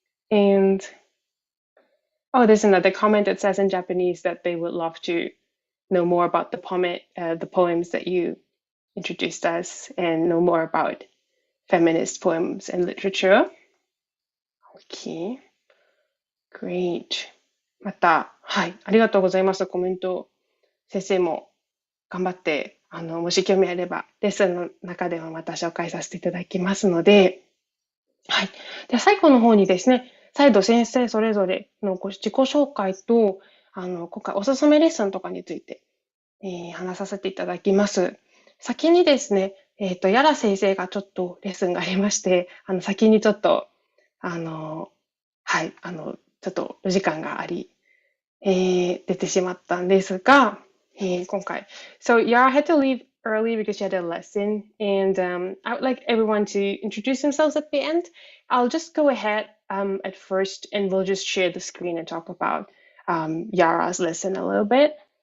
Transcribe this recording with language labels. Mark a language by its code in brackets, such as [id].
[en] And there's another comment that says in Japanese that they would love to know more about the poems that you introduced us and know more about feminist poems and literature. Okay, great. [ja] また、はい、ありがとうございます。コメント。先生も頑張って、もし興味あれば、レッスンの中でもまた紹介させていただきますので、はい。で、最後の方にですね、再度先生それぞれの自己紹介と、今回おすすめレッスンとかについて、話させていただきます。先にですね、ヤラ先生がちょっとレッスンがありまして、先にちょっと、はい、ちょっとお時間があり、出てしまったんですが、今回。 [en] So Yara had to leave early because she had a lesson, and I would like everyone to introduce themselves at the end. I'll just go ahead at first, and we'll just share the screen and talk about Yara's lesson a little bit.